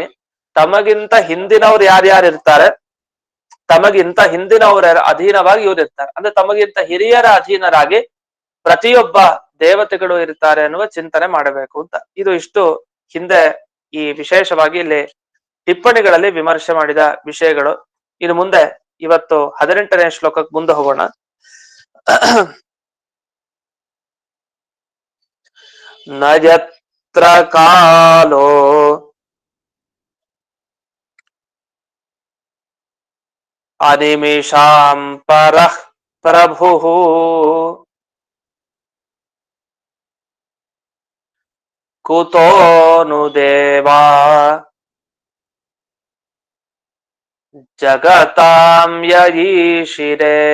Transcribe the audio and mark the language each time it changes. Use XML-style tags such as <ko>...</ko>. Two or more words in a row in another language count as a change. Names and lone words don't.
<kn>ತಮಗಿಂತ ಹಿಂದಿನವ್ರು ಯಾರ್ಯಾರು ಇರ್ತಾರೆ, ತಮಗಿಂತ ಹಿಂದಿನವರ ಅಧೀನವಾಗಿ ಇವ್ರು ಇರ್ತಾರೆ, ಅಂದ್ರೆ ತಮಗಿಂತ ಹಿರಿಯರ ಅಧೀನರಾಗಿ ಪ್ರತಿಯೊಬ್ಬ ದೇವತೆಗಳು ಇರ್ತಾರೆ ಅನ್ನುವ ಚಿಂತನೆ ಮಾಡಬೇಕು ಅಂತ. ಇದು ಇಷ್ಟು ಹಿಂದೆ ಈ ವಿಶೇಷವಾಗಿ ಇಲ್ಲಿ ಟಿಪ್ಪಣಿಗಳಲ್ಲಿ ವಿಮರ್ಶೆ ಮಾಡಿದ ವಿಷಯಗಳು. ಇನ್ನು ಮುಂದೆ ಇವತ್ತು 18ನೇ ಶ್ಲೋಕಕ್ಕೆ ಮುಂದೆ ಹೋಗೋಣ.</kn> <sa>ನ ಯತ್ರ ಕಾಲೋ ಅನಿಮಿಷಾಂ ಪರಃ ಪ್ರಭುಃ ಕುತೋ ನು ದೇವಾ ಜಗತಾಂ ಯಯೀಷಿರೇ.</sa>